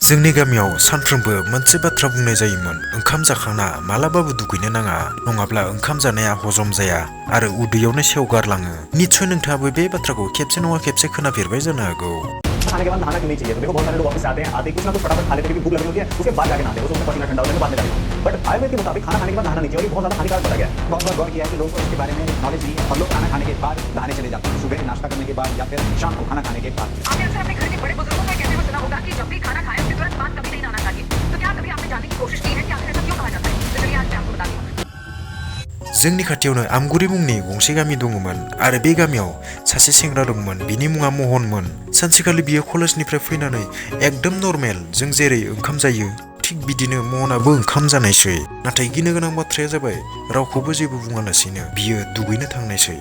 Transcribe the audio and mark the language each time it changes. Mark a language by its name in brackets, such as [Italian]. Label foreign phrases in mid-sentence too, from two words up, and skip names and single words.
[Bodo] जोंनि गामियाव सानफ्रोमबो मोनसे बाथ्रा बुंनाय जायोमोन ओंखाम जाखांना मालाबाबो दुगैनो नाङा नङाब्ला ओंखाम जानाया हजम जाया आरो उदैयावनो सेवगारलाङो। निश्चय नोंथाङाबो बे बाथ्राखौ खेबसे नङा खेबसे खोनाफेरबाय जानो हागौ। [Hindi] खाने के बाद नहाना क्यों नहीं चाहिए? तो देखो बहुत सारे लोग ऑफिस से आते हैं कुछ ना कुछ फटाफट खा लेते हैं, भूख लगी होती है, उसके बाद जाके नहाते हैं, उसमें पसीना ठंडा हो जाएगा, बाद में जाके। बट आयुर्वेद के मुताबिक खाना खाने के बाद नहाना नहीं चाहिए और ये बहुत ज्यादा हानिकारक बताया गया है। बहुत बार गौर किया है कि लोगों को इसके बारे में नॉलेज नहीं है और लोग खाना खाने के बाद नहाने चले जाते हैं, सुबह नाश्ता करने के बाद या फिर शाम को खाना खाने के बाद। आपने अक्सर अपने घर के बड़े बुजुर्गों को कहते हुए सुना होगा कि जब भी खाना खाएं उसके तुरंत बाद कभी नहीं नहाना चाहिए। तो क्या कभी आपने जानने की कोशिश की है कि आखिर ऐसा क्यों कहा जाता है? तो चलिए आज मैं आपको बताती हूँ। [Bodo] जोंनि खाथियावनो आमगुरि मुंनि गंसे गामि दङमोन आरो बे गामियाव सासे सेंग्रा दंमोन। बिनि मुङा महनमोन। सानसेखालि बियो कलेजनिफ्राय फैनानै एकदम नर्मेल जों जेरै ओंखाम जायो थिग बिदिनो महनाबो ओंखाम जानायसै। नाथाय गिनो गोनां बाथ्राया जाबाय रावखौबो जेबो बुङालासिनो बियो दुगैनो थांनायसै।